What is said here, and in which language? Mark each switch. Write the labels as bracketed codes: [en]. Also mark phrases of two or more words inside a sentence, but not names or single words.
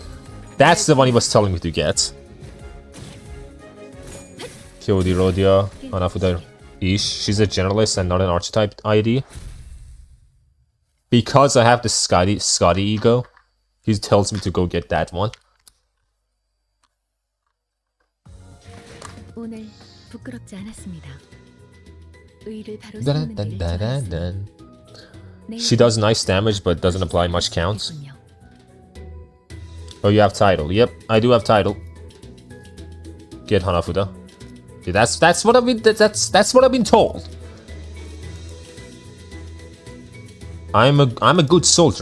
[en] That's the one he was telling me to get. Kyodi Rodia, Hanafuda Ish. She's a generalist and not an archetype ID. Because I have the Scotty ego, he tells me to go get that one. [ko] 오늘 부끄럽지 않았습니다. 의를 바로 Dun, 세우는 dun, 일을 dun, dun, 좋아했습니다. dun. [en] She does nice damage but doesn't apply much count. Oh, you have title. Yep, I do have title. Get Hanafuda. Yeah, that's what I've been that's what I've been told. I'm a good soldier.